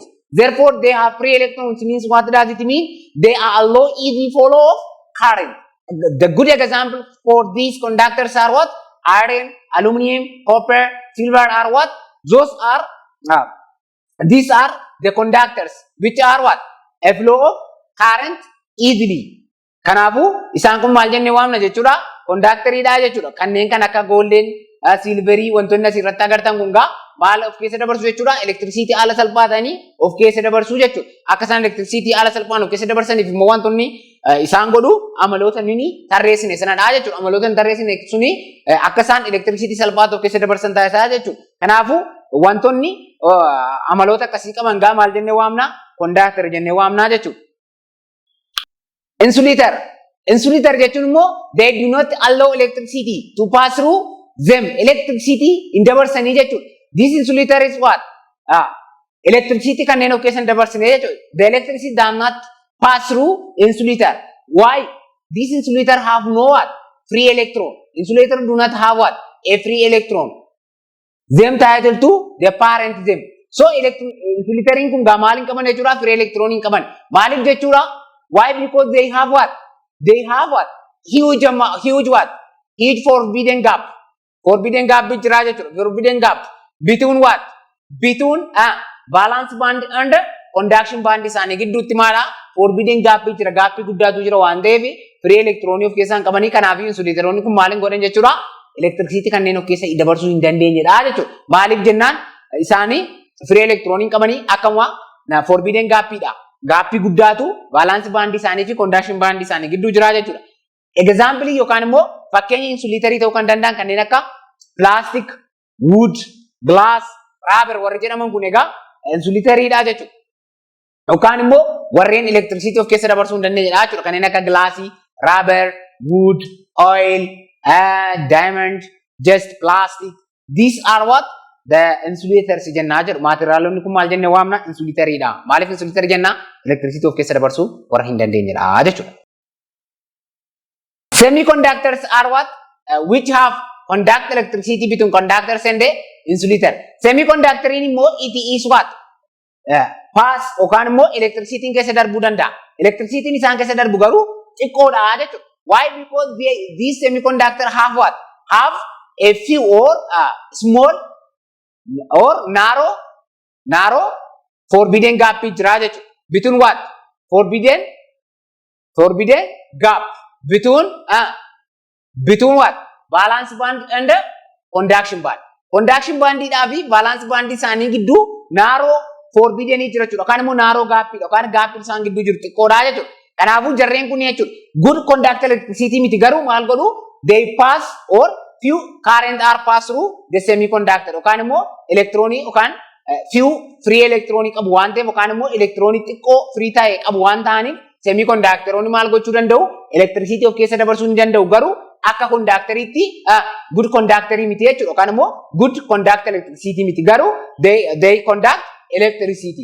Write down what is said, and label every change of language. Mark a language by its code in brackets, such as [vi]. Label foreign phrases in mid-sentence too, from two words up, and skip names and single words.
[en] Therefore, they have free electrons means what does it mean? They allow easy flow of current. The good example for these conductors are what? Iron, aluminum, copper, silver are what? Those are these are the conductors which are what? A flow of current easily. [om] Kanaafuu isaan kun maal jennee waamna jechuudha? Conductoridha jechuudha. Kanneen kan akka golden, silverii wantoonni asirratti agartan kun gaa maal of keessa dabarsu jechuudha? Electricity haala salphaatanii of keessa dabarsu jechuudha. Akka isaan electricity haala salphaan of keessa dabarsaniif immoo wantoonni isaan godhu amaloota nini tarreessine sanadha jechuudha. Amaloota tarreessine suni akka isaan electricity salphaatu of keessa dabarsan taasisaa jechuudha. Kanaafuu wantoonni amaloota akkasii qaban gaa maal jennee waamna? Conductor jennee waamna jechuudha. [en] Insulator. Insulator [om] jechuun immoo [en] they do not allow electricity to pass through them. [om] Electricity hin dabarsanii jechuudha. [en] This insulator is what? [om] Electricity kanneen of keessa hin dabarsine jechuudha. [en] The electricity does not pass through insulator. Why? This insulator have no what? Free electron. Insulator do not have what? A free electron. Them title to the parent them. [om] So insulator kun gaa maal hin qaban jechuudha? [en] Free electron [om] hin qaban. Maaliif jechuudha? [en] Why? Because they have what? They have what? Huge what? Huge forbidden gap. Forbidden gap [om] jira jechuudha. [en] Forbidden gap between what? Between valence band and conduction band [om] isaanii gidduutti maala [en] forbidden gap jira. [om] Gaappii guddaatu jira waan ta'eef [en] free electron [om] of keessaa qabanii kanaaf insulatoroonni kun maal hin godhan jechuudha? Electricity kanneen of keessa dabarsuu hin dandeenyedha jechuudha. Maaliif jennaan isaanii [en] free electron [om] hin qabanii akkuma forbidden gappiidha. Gaappii guddaatu [en] balance band [om] isaanii fi [en] conduction band [om] isaanii gidduu jira jechuudha. Example yookaan immoo fakkeenya insulitarii ta'uu kan danda'an kanneen akka [en] plastic, wood, glass, rubber [om] warri jedhaman kun egaa insulitariidha jechuudha. Yookaan immoo warreen electricity of keessa dabarsuu hin dandeenyedha jechuudha. Kanneen akka glassii, [en] rubber, wood, oil, diamond, just plastic. These are what? The insulators [om] jennaa jedhu. Materiaalonni kun maal jennee waamna? Insulitariidha. Maaliif insulitarii jennaa? Electricity of keessa dabarsuu warra hin dandeenyedha jechuudha. [en] Semiconductors are what? Which have conduct electricity between conductors and the insulator. Semiconductor immoo it is what? [om] Pass yookaan immoo electricity keessa darbuu danda'a. Electricity isaan keessa darbu garuu xiqqoodha jechuudha. [en] Why? Because these semiconductors have what? Have a few or small or narrow forbidden gap [om] jira jechuudha. [en] Between what? Forbidden gap between what? Valence band and conduction band. Conduction band [om] fi [en] valence band [om] isaanii gidduu [en] narrow forbidden [om] jira jechuudha. Yookaan immoo [en] narrow gap [om] yookaan gap isaan gidduu jiru xiqqoodha jechuudha. Kanaafuu jarreen kun jechuudha. [en] Good conductor [om] electricity miti garuu maal godhu? [en] They pass or few current are pass through the semiconductor. [om] Yookaan immoo electronic yookaan [en] few free electronic [om] qabu waan ta'eef yookaan immoo electronic xiqqoo free ta'e qabu waan ta'aniif semiconductoronni maal gochuu danda'u? Electricity of keessa dabarsuu hin danda'u garuu akka conductoritti [en] good conductorii [om] miti jechuudha. Yookaan immoo [en] good conductor [om] electricity miti garuu [en] they conduct electricity.